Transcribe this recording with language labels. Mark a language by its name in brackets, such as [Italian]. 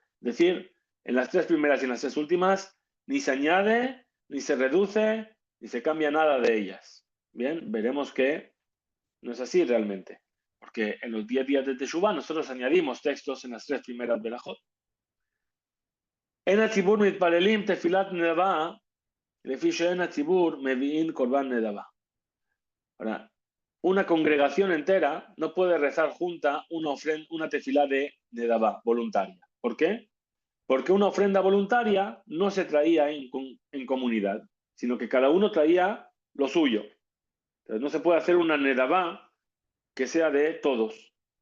[Spanish] Es decir, en las tres primeras y en las tres últimas, ni se añade, ni se reduce, ni se cambia nada de ellas. Bien, veremos que no es así realmente. Porque en los 10 días de Teshuvah nosotros añadimos textos en las tres primeras Berajot. [Hebrew] En הציבור מתפללים תפילת נדבה, לפי שאין הציבור מביאים קורבן נדבה. [Spanish] Ahora, una congregación entera no puede rezar junta una tefilá de nedabá voluntaria. ¿Por qué? Porque una ofrenda voluntaria no se traía en comunidad, sino que cada uno traía lo suyo. Entonces no se puede hacer una nedabá que sea de todos.